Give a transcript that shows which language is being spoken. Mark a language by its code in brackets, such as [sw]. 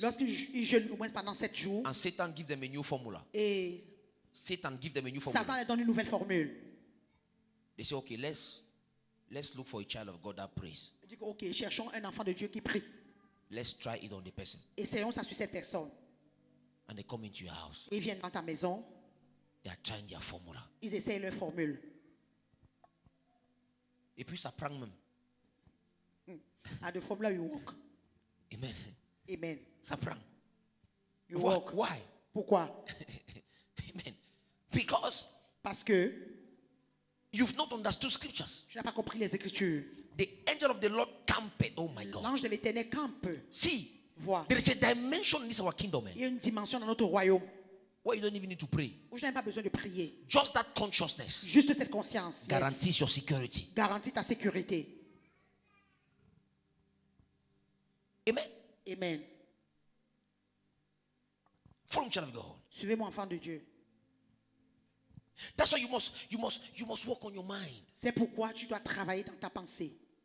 [fr] Lorsqu'ils jeûnent au moins pendant 7 jours, [en] and Satan gives them a new formula. [fr] et [en] Satan gives them a new Satan formula. [fr] leur donne une nouvelle formule. [en] They say, okay, let's look for a child of God that prays. [fr] Il dit que, ok, cherchons un enfant de Dieu qui prie. [en] Let's try it on the person. [fr] Essayons ça sur cette personne. [en] And they come into your house. [fr] Ils viennent dans ta maison, They are trying their formula. ils essayent leur formule. Et puis ça prend même. [en] And the formula will work. Amen. [fr] Amen. Ça prend. [en] You work. Why? [fr] Pourquoi? [en] Amen. Because [fr] Parce que [en] you've not understood scriptures. [fr] tu n'as pas compris les Écritures. [en] The angel of the Lord camped. Oh my God. [fr] L'ange de l'Éternel campe. [en] See, [fr] Vois. [en] there is a dimension in this our kingdom, man, [fr] Il y a une dimension dans notre royaume [en] where you don't even need to pray. [fr] où je n'ai pas besoin de prier. [en] Just that consciousness [fr] Juste cette conscience. [en] Yes. guarantees your security. [fr] Garantit ta sécurité. [en] Amen. [fr] Amen. [en] Follow me, child of God. [fr] Suivez-moi, enfant de Dieu. [en] That's why you must work on your mind. [fr] C'est pourquoi tu dois travailler dans ta pensée.